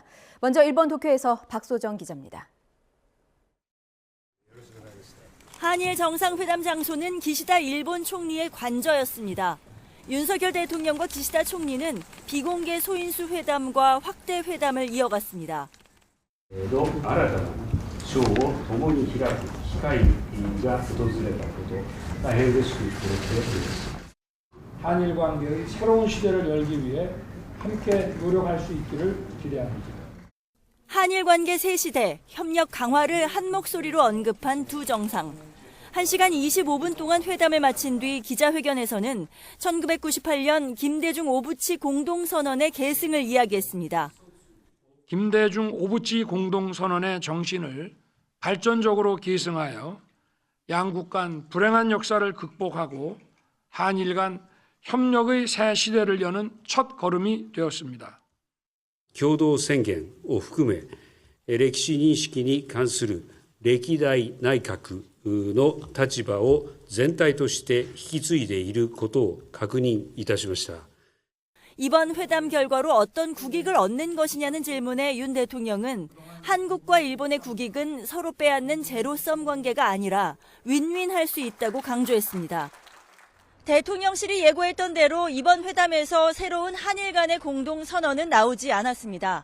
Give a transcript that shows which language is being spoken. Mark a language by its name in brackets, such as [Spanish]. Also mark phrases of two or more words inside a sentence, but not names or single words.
[Korean] 먼저 일본 도쿄에서 박소정 기자입니다. 한일 정상회담 장소는 기시다 일본 총리의 관저였습니다. 윤석열 대통령과 기시다 총리는 비공개 소인수 회담과 확대 회담을 이어갔습니다. [Japanese] 新たな章を共に開く機会が訪れたこと、大変嬉しく思っております。 [Korean] 한일 관계의 새로운 시대를 열기 위해 함께 노력할 수 있기를 기대합니다. 한일 관계 새 시대, 협력 강화를 한 목소리로 언급한 두 정상. 1시간 25분 동안 회담을 마친 뒤 기자회견에서는 1998년 김대중 오부치 공동선언의 계승을 이야기했습니다. 김대중 오부치 공동선언의 정신을 발전적으로 계승하여 양국 간 불행한 역사를 극복하고 한일 간 협력의 새 시대를 여는 첫 걸음이 되었습니다. [Japanese] 共同宣言を含め、歴史認識に関する歴代内閣の立場を全体として引き継いでいることを確認いたしました。 [Korean] 이번 회담 결과로 어떤 국익을 얻는 것이냐는 질문에 윤 대통령은 한국과 일본의 국익은 서로 빼앗는 제로섬 관계가 아니라 윈윈할 수 있다고 강조했습니다. 대통령실이 예고했던 대로 이번 회담에서 새로운 한일 간의 공동 선언은 나오지 않았습니다.